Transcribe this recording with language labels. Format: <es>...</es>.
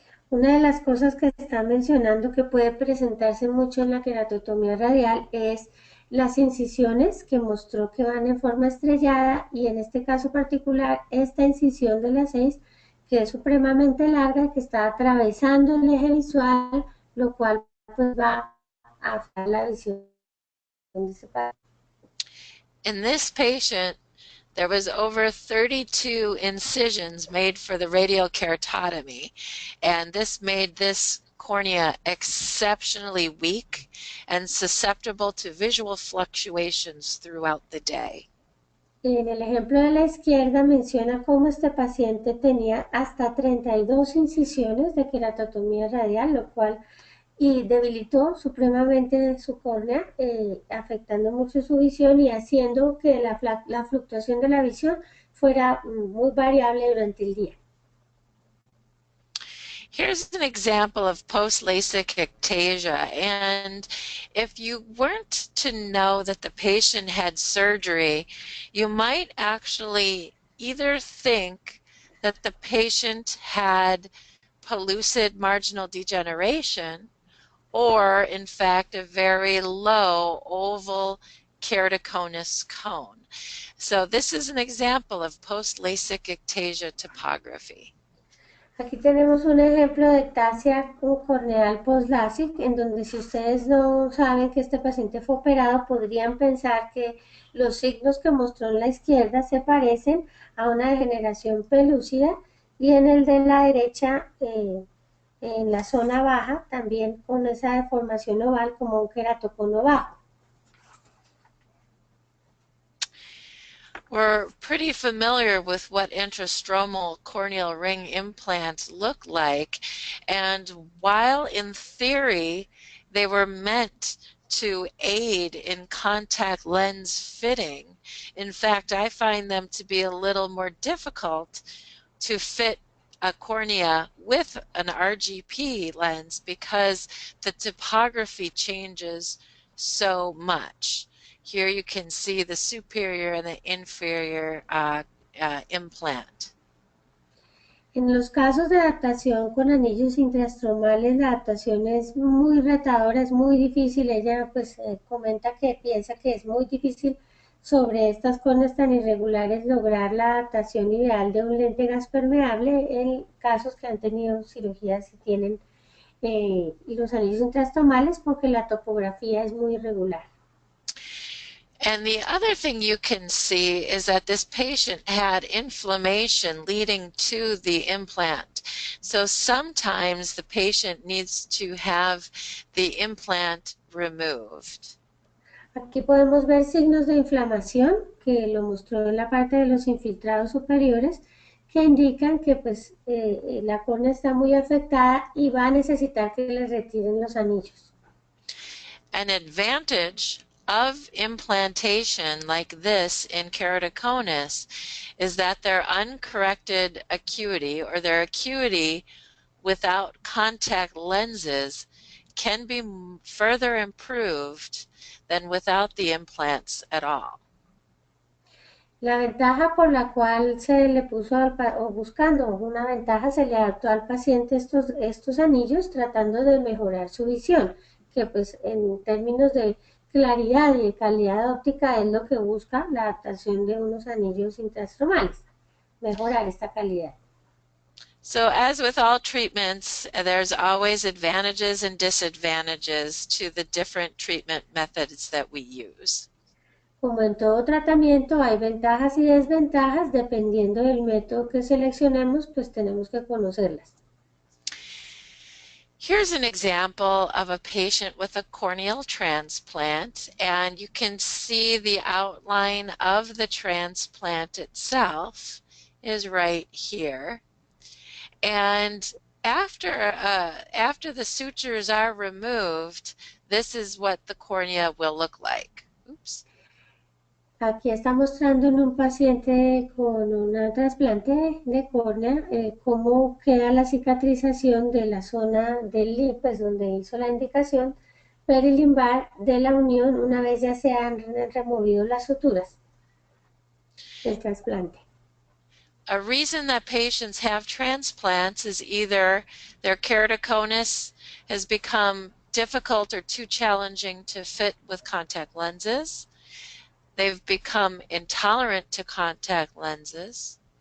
<es>Una de las cosas que está mencionando que puede presentarse mucho en la queratotomía radial es las incisiones que mostró que van en forma estrellada, y en este caso particular esta incisión de la 6 que es supremamente larga y que está atravesando el eje visual, lo cual pues va a afectar la visión de ese paciente.</es> <en>In this patient, there was over 32 incisions made for the radial keratotomy, and this made this cornea exceptionally weak and susceptible to visual fluctuations throughout the day.</en> <es>En el ejemplo de la izquierda menciona cómo este paciente tenía hasta 32 incisiones de queratotomía radial, lo cual debilitó supremamente su córnea, afectando mucho su visión y haciendo que la fluctuación de la visión fuera muy variable durante el día.</es> <en>Here's an example of post-LASIK ectasia, and if you weren't to know that the patient had surgery, you might actually either think that the patient had pellucid marginal degeneration or, in fact, a very low oval keratoconus cone. So this is an example of post-LASIK ectasia topography.</en> <es>Aquí tenemos un ejemplo de ectasia corneal post-LASIK, en donde si ustedes no saben que este paciente fue operado, podrían pensar que los signos que mostró en la izquierda se parecen a una degeneración pelúcida, y en el de la derecha, en la zona baja, también con esa deformación oval como un queratocono bajo.</es> <en>We're pretty familiar with what intrastromal corneal ring implants look like, and while in theory they were meant to aid in contact lens fitting, in fact I find them to be a little more difficult to fit a cornea with an RGP lens because the topography changes so much. Here you can see the superior and the inferior implant.</en> <es>En los casos de adaptación con anillos intrastromales, la adaptación es muy retadora, es muy difícil. Ella pues comenta que piensa que es muy difícil sobre estas córneas tan irregulares lograr la adaptación ideal de un lente gas permeable en casos que han tenido cirugías y tienen los anillos intrastromales, porque la topografía es muy irregular.</es> <en>And the other thing you can see is that this patient had inflammation leading to the implant. So sometimes the patient needs to have the implant removed.</en> <es>Aquí podemos ver signos de inflamación, que lo mostró en la parte de los infiltrados superiores, que indican que pues, la córnea está muy afectada y va a necesitar que le retiren los anillos.</es> <en>An advantage of implantation like this in keratoconus is that their uncorrected acuity, or their acuity without contact lenses, can be further improved than without the implants at all.</en> <es>La ventaja por la cual se le puso o buscando una ventaja, se le adaptó al paciente estos anillos tratando de mejorar su visión, que pues en términos de claridad y de calidad óptica es lo que busca la adaptación de unos anillos intrastromales, mejorar esta calidad.</es> <en>So as with all treatments, there's always advantages and disadvantages to the different treatment methods that we use.</en> <es>Como en todo tratamiento, hay ventajas y desventajas, dependiendo del método que seleccionemos, pues tenemos que conocerlas.</es> <en>Here's an example of a patient with a corneal transplant, and you can see the outline of the transplant itself is right here. And after the sutures are removed, this is what the cornea will look like. Oops.</en> <es>Aquí está mostrando en un paciente con un trasplante de córnea cómo queda la cicatrización de la zona del pues donde hizo la indicación perilimbar de la unión una vez ya se han removido las suturas del trasplante.</es> <en>A reason that patients have transplants is either their keratoconus has become difficult or too challenging to fit with contact lenses. They've become intolerant to contact lenses.</en>